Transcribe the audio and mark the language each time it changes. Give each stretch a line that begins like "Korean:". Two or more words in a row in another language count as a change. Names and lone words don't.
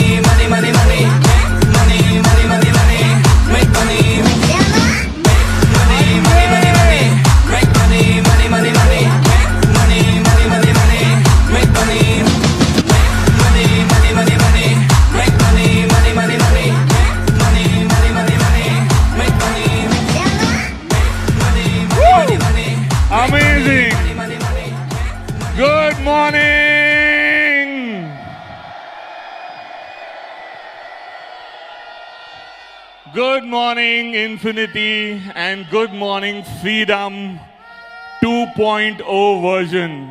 English: money money money money money money money make money money money money money make money money money money money money money money make money money money money money make money money money money money money money money make money money money money Amazing. Good morning. Good morning, Infinity, and good morning, Freedom 2.0 version.